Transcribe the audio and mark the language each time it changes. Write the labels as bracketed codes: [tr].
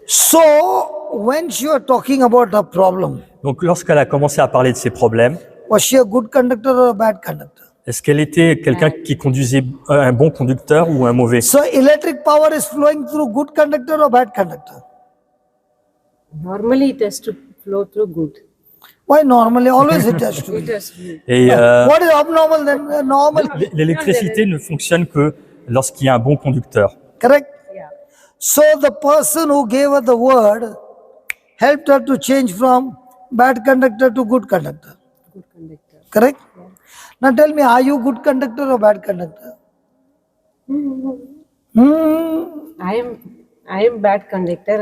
[en] So when she was talking about her problem, [fr] Donc, lorsqu'elle a commencé à parler de ses problèmes, [en] was she a good conductor or a bad conductor? [fr] est-ce qu'elle était quelqu'un qui conduisait un bon conducteur ou un mauvais? [en] So electric power is flowing through good conductor or bad conductor? Normally it has to flow through good. Why normally? Always it has to be. It has to be. [fr] Et [en] What is abnormal then? Normal. [fr] l'électricité ne fonctionne que lorsqu'il y a un bon conducteur. [en] Correct? Yeah. So the person who gave her the word helped her to change from bad conductor to good conductor. Good conductor. Correct? Now tell me, are you good conductor or bad conductor? I am bad conductor.